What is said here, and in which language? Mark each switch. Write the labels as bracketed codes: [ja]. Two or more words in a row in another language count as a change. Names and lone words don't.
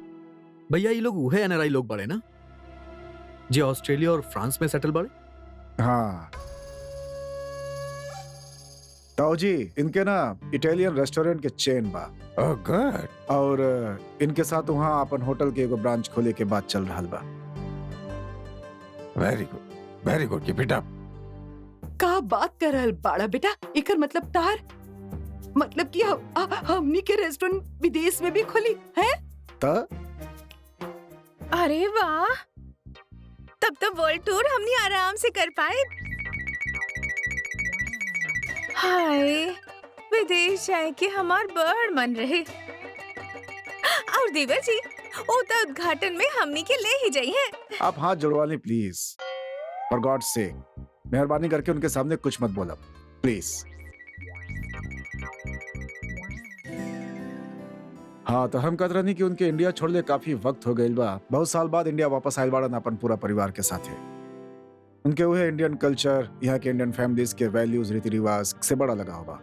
[bho] भैया ये लोग उहे एनआरआई लोग बड़े ना, जे ऑस्ट्रेलिया और फ्रांस में सेटल बड़े। हाँ ताऊ जी, इनके ना इटालियन रेस्टोरेंट के चेन बा। [en] oh good. [bho] और इनके साथ वहाँ अपन होटल के एगो ब्रांच खोले के बात चल रहा बा। [en] very good, keep it up. [bho] का बात कर रहल बाड़ा बेटा? एकर मतलब तार मतलब कि हमनी के रेस्टोरेंट विदेश में भी खोली है? अरे वाह, तब तो वर्ल्ड टूर हमने आराम से कर पाए। हाय, विदेश जाए के हमार बड़ मन रहे। और देवा जी, वो तो उद्घाटन में हमनी के ले ही जाई है। आप हाथ जुड़वा लें प्लीज, [en] for god [bho] से। मेहरबानी करके उनके सामने कुछ मत बोला प्लीज। हाँ, तो हम कहते रहनी कि उनके इंडिया छोड़ले काफी वक्त हो गई बा। बहुत साल बाद इंडिया वापस आयल बाड़न अपन पूरा परिवार के साथ। उनके वह [en] Indian culture, [bho] यहाँ के [en] Indian families [bho] के वैल्यूज, रीति रिवाज से बड़ा लगा होगा।